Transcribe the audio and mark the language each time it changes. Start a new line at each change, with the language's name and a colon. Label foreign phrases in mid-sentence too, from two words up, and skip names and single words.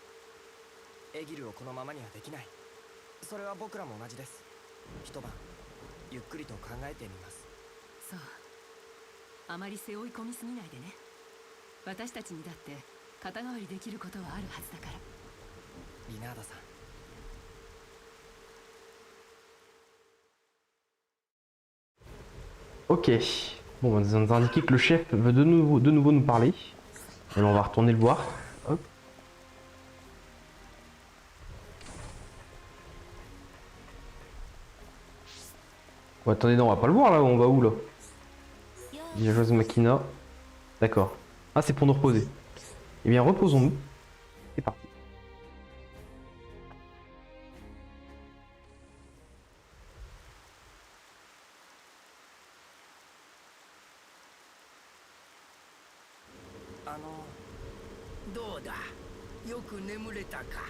Japanese: エギルをこのままにはできない。それは僕らも同じです。一晩ゆっくりと考えてみます。そう、あまり背負い込みすぎないでね。私たちにだって肩代わりできることはあるはずだから。リナーダさん。
French: Ok. Bon, on nous a indiqué que le chef veut de nouveau nous parler. Et on va retourner le voir. Hop. Oh, attendez, non, on va pas le voir là, on va où là? Villageoise Machina. D'accord. Ah, c'est pour nous reposer. Eh bien, reposons-nous. C'est parti.
Japanese: どうだ、よく眠れたか？